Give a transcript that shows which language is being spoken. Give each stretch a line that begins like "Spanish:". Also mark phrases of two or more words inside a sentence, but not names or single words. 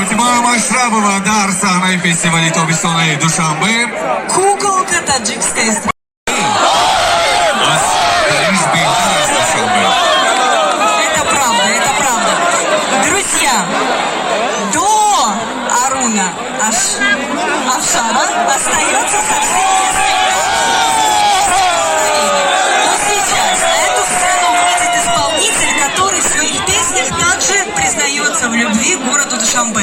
Tajik: полномасштабного дар сахнаи фестивали тобистонаи Душанбе
Russian: Куколка таджикской страны.
Tajik: аз Париж беҳтар аст Душанбе.
Russian: Это правда, это правда. Друзья, до Аруна Афшара остается совсем но сейчас на эту сцену выйдет исполнитель, который в своих песнях также признается в любви к городу Душанбе.